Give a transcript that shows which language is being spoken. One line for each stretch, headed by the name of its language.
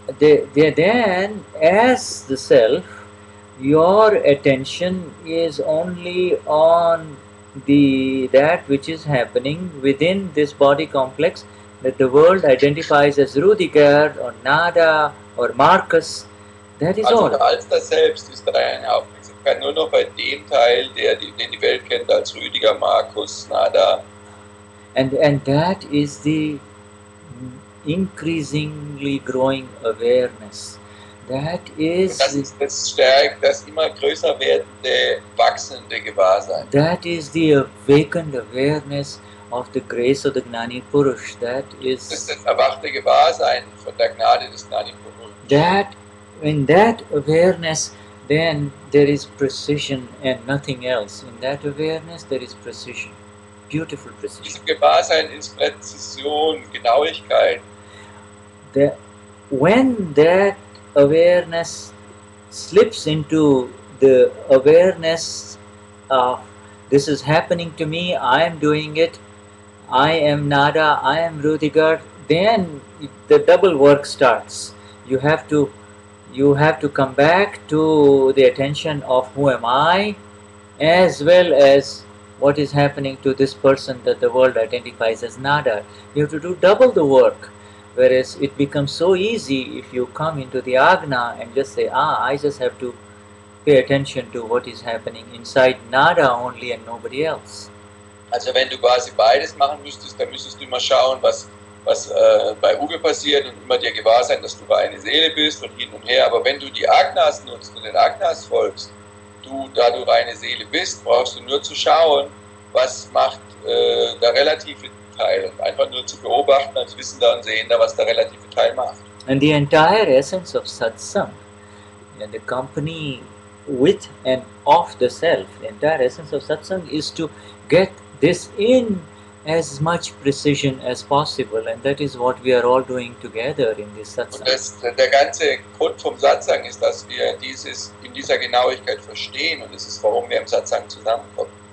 English: Then, as the self, your attention is only on that which is happening within this body complex that the world identifies as Rudiger or Nada or Marcus. That is all.
German: Als das Selbst ist deine Aufmerksamkeit nur noch bei dem Teil, den die Welt kennt als Rüdiger, Markus, Nada.
English: And that is the increasingly growing awareness. That is...
German: Das immer größer werdende, wachsende Gewahrsein.
English: That is the awakened awareness of the grace of the Gnani Purush. That is...
German: Das ist das erwachte Gewahrsein von der Gnade des Gnani Purush.
English: That, in that awareness, then there is precision and nothing else. In that awareness, there is precision. Beautiful precision.
German: Diesem Gewahrsein ist Präzision, Genauigkeit.
English: When that awareness slips into the awareness of this is happening to me, I am doing it, I am Nada, I am Rudiger, then the double work starts. You have to come back to the attention of who am I, as well as what is happening to this person that the world identifies as Nada. You have to do double the work. Whereas it becomes so easy if you come into the Agna and just say, I just have to pay attention to what is happening inside Nada only and nobody else.
German: Also wenn du quasi beides machen müsstest, dann müsstest du immer schauen, was bei Uwe passiert und immer dir gewahr sein, dass du eine Seele bist und hin und her. Aber wenn du die Agnas nutzt und den Agnas folgst, da du reine Seele bist, brauchst du nur zu schauen, was macht der relative Teil und einfach nur zu beobachten als Wissender und Sehender, was der relative Teil macht.
English: And the entire essence of Satsang, and the company with and of the self, the entire essence of Satsang is to get this in as much precision as possible, and that is what we are all doing together in this
German: Und
English: satsang.
German: der ganze Grund vom Satsang ist, dass wir dieses in dieser Genauigkeit verstehen, und es ist, warum wir im Satsang zusammenkommen.